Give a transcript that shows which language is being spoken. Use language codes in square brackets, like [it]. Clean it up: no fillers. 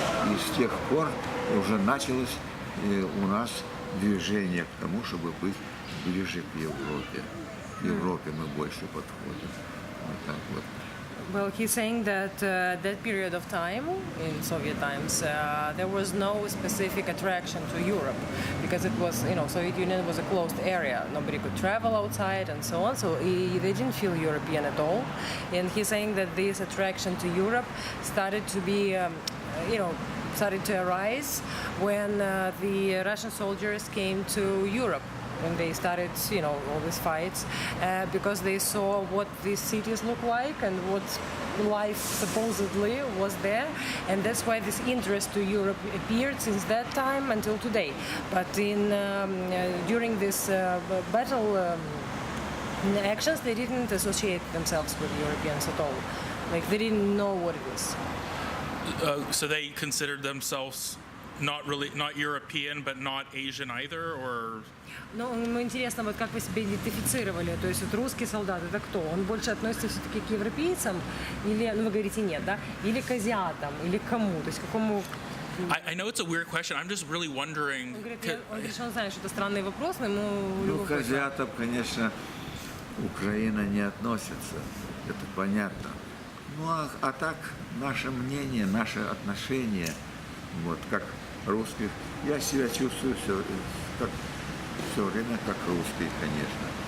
[ru] И с тех пор уже началось у нас движение к тому, чтобы быть ближе к Европе. К Европе мы больше подходим. Вот так вот. [en] Well, he's saying that that period of time in Soviet times, there was no specific attraction to Europe because it was, Soviet Union was a closed area. Nobody could travel outside and so on. So they didn't feel European at all. And he's saying that this attraction to Europe started to be, started to arise when the Russian soldiers came to Europe. When they started, all these fights, because they saw what these cities look like and what life supposedly was there, and that's why this interest to Europe appeared since that time until today. But during this battle actions, they didn't associate themselves with Europeans at all. Like they didn't know what it is. So they considered themselves not European, but not Asian either, or? [ru] Ну, ему интересно, вот как вы себя идентифицировали, то есть вот русский солдат, это кто? Он больше относится все-таки к европейцам, или, вы говорите нет, да? Или к азиатам, или к кому? То есть к какому... [en] I know it's a weird question. I'm just really wondering. [ru] Он говорит, что он знает, что это странный вопрос, но ему... Ну, к азиатам, конечно, Украина не относится, это понятно. Ну, а так, наше мнение, наше отношение, вот, как русских, я себя чувствую все время как русский, конечно.